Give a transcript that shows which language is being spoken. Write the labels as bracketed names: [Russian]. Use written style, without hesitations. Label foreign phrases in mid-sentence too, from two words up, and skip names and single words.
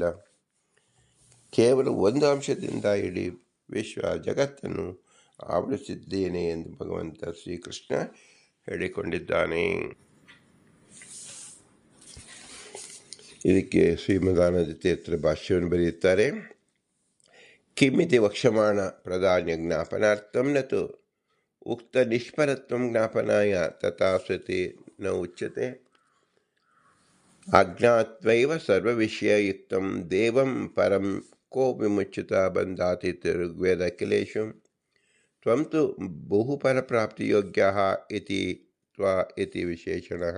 [Kannada] ಕೇವಲ ಒಂದು ಅಂಶದಿಂದ ಇಡೀ ವಿಶ್ವ ಜಗತ್ತನ್ನು ಆವರಿಸಿದ್ದೇನೆ ಎಂದು ಭಗವಂತ ಶ್ರೀಕೃಷ್ಣ ಹೇಳಿಕೊಂಡಿದ್ದಾನೆ. ಇದಕ್ಕೆ ಶ್ರೀಮದಾನಂದ ತೀರ್ಥರ ಭಾಷ್ಯವನ್ನು ಬರೆಯುತ್ತಾರೆ. [Sanskrit] ಕಿಮಿತಿ ವಕ್ಷಮಾಣ ಪ್ರಧಾನ್ಯ ಜ್ಞಾಪನಾರ್ಥಂ ನತು ಉಕ್ತ ನಿಷ್ಫಲತ್ವಂ ಜ್ಞಾಪನಾಯ ತಥಾ ಸತಿ ನ ಉಚ್ಯತೆ. ಅಜ್ಞಾತ್ವೈವ ಸರ್ವವಿಷಯಯುಕ್ತಂ ದೇವಂ ಪರಂ ಕೋ ವಿಮುಚ್ಯುತ ಬಂಧಾತಿ ಋಗ್ವೇದ ಅಖಿಲೇಶು ತ್ವಂ ತು ಬಹುಫಲಪ್ರಾಪ್ತಿಯೋಗ್ಯಃ ಇತಿ ತ್ವ ಇತಿ ವಿಶೇಷಣಃ.